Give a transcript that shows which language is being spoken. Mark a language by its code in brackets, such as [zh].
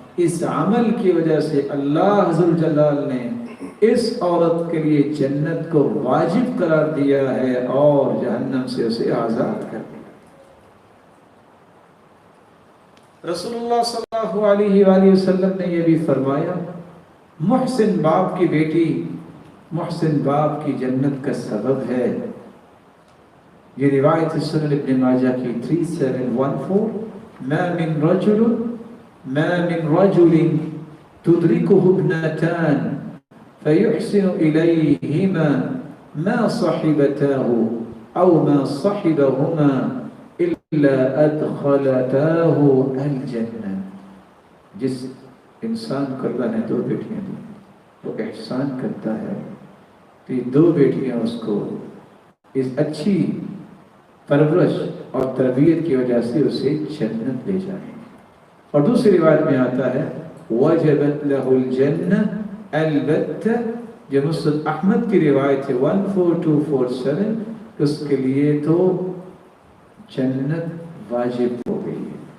[ur] اس عمل کی وجہ سے اللہ ذوالجلال نے اس عورت کے لیے جنت کو واجب قرار دیا ہے اور جہنم سے اسے آزاد کر دیا. رسول اللہ صلی اللہ علیہ وآلہ وسلم نے یہ بھی فرمایا محسن باپ کی بیٹی محسن باپ کی جنت کا سبب ہے. یہ روایت سنن ابن ماجہ کی [ar] 3714 ما من رجل تدركه ابنتان فيحسن إليهما ما صحبتاه أو ما صحبهما إلا أدخلتاه الجنة. [ur] جس انسان کو اللہ نے 2 بیٹیاں دی وہ احسان کرتا ہے کہ 2 بیٹیاں اس کو اس اچھی پرورش اور تربیت کی وجہ سے اسے جنت لے جائیں. اور دوسری روایت میں آتا ہے [ar] وجبت له الجنہ البتہ، [ur] جو مسند احمد کی روایت ہے 14247، اس کے لیے تو جنت واجب ہو گئی ہے.